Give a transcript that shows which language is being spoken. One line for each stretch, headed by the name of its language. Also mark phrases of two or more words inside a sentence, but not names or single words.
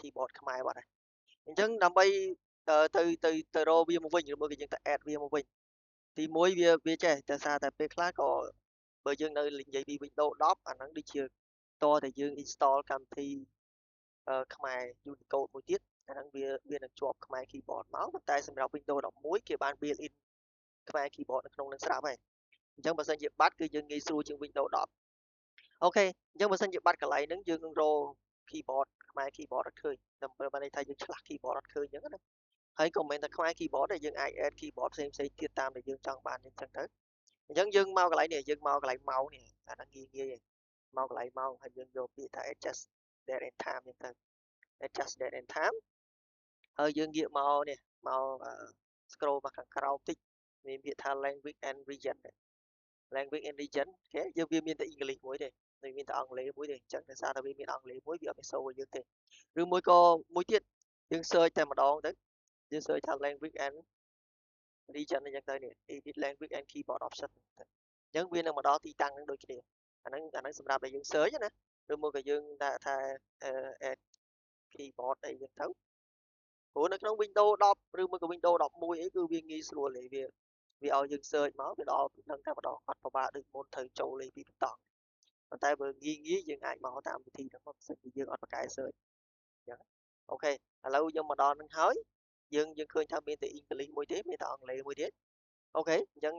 Khmer: keyboard ខ្មែរបាត់ហើយអញ្ចឹងដើម្បីទៅរកវាមកវិញឬមួយក៏យើងទៅ add វាមកវិញទីមួយវាចេះតែសារតែពេលខ្លះក៏បើយើងនៅនិយាយពី Windows 10អាហ្នឹងដូចជាតតែយើង install កម្មវិធីខ្មែរ Unicode មួយទៀតអាហ្នឹងវា នឹងជាប់ខ្មែរ keyboard មកប៉ុន្តែសម្រាប់ Windows 11គេបាន
English: built in
Khmer: ខ្មែរ keyboard នៅក្នុងនឹងស្រាប់ហើយអញ្ចឹងបើសិនជាបាត់គឺយើងងាយស្រួលជាង Windows 10អូខេអញ្ចឹងបើសិនជាបាត់កន្លែងហ្នឹងយើងនឹងរក keyboard ខ្មែរ keyboard អត់ឃើញដើម្បីបានន័យថាយើងឆ្លាស់ keyboard អត់ឃើញអញ្ចឹងណាហើយក៏មិនមែនតែខ្មែរ keyboard ទេយើងអាច
English: add keyboard
Khmer: ផ្សេងទៀតតាមដែលយើងចង់បានអញ្ចឹងទៅ អញ្ចឹងយើងមកកន្លែងនេះយើងមកកន្លែង mouse នេះអាហ្នឹងងាយមកកន្លែង mouse ហើយយើងយកពាក្យថា
English: adjust date and time
Khmer: អញ្ចឹងទៅ
English: adjust date and time
Khmer: ហើយយើងងាកមកនេះមក scroll មកខាងក្រោមតិចមានពាក្យថា
English: language and region language and region
Khmer: គេយើងវាមានតែ English មួយទេមិនមានតែអង់គ្លេសមួយទេអញ្ចឹងដោយសារតែវាមានអង់គ្លេសមួយវាអត់មានសូរយើងទេឬមួយក៏មួយទៀតយើង search តែម្ដងទៅយើង search ថា
English: language and
Khmer: region អញ្ចឹងទៅនេះ
English: edit language and keyboard option
Khmer: អញ្ចឹងវានឹងមកដល់ទីតាំងនឹងដូចគ្នាអាហ្នឹងសម្រាប់តែយើង search ណាឬមួយ ក៏យើងដាក់ថា
English: add keyboard
Khmer: អីចឹងទៅព្រោះនៅក្នុង Windows 10ឬមួយក៏ Windows 11អីគឺវាងាយស្រួលទេវាឲ្យយើង search មកវាដល់ដឹងតែម្ដងអត់ពិបាកដូចមុនត្រូវចូលលេខពីបន្តប៉ុន្តែបើងាយយើងអាចមកតាមវិធីហ្នឹងមកសិនជាយើងអត់បកកែ search អញ្ចឹងអូខេឥឡូវខ្ញុំមកដល់នឹងហើយយើងឃើញថាមានតែ English មួយទេមានតែអង់គ្លេសមួយទៀតអូខេអញ្ចឹង